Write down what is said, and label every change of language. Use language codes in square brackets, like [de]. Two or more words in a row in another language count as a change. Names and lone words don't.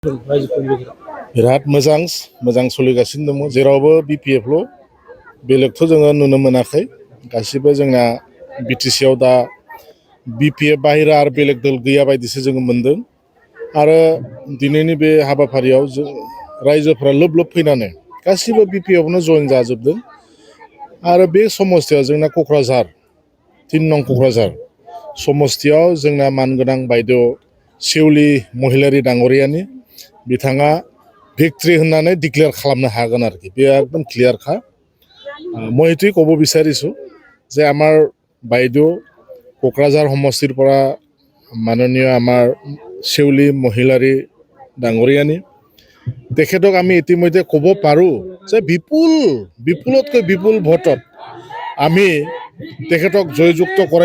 [brx] बिराद मोजां सोलिगासिनो दङ जेरावबो बिपिएफल' बेलेगथ' जोङो नुनो मोनाखै गासिबो जोंना बिटिसिआव दा बिपिएफ बाहेरा आरो बेलेग दल गैया बायदिसो जोङो मोनदों आरो दिनैनि बे हाबाफारियाव जों रायजोफोरा लोब लोब फैनानै गासिबो बिपिएफआवनो जइन जाजोबदों आरो बे समस्थियाव जोंना क'क्राझार 3 नं क'क्राझार समस्थियाव जोंना मानगोनां बायद' सेउलि महिलारि डांगरियानि बिथाङा भिक्ट्रि होननानै डिक्लेयार खालामनो हागोन आरोखि बे एकदम क्लियारखा [as] মই এইটোৱে ক'ব বিচাৰিছোঁ যে আমাৰ বাইদেউ কোকৰাঝাৰ সমষ্টিৰ পৰা মাননীয় আমাৰ সেউলি মহিলাৰী ডাঙৰীয়ানী তেখেতক আমি ইতিমধ্যে ক'ব পাৰোঁ যে বিপুলতকৈ বিপুল ভোটত আমি তেখেতক জয়যুক্ত কৰাই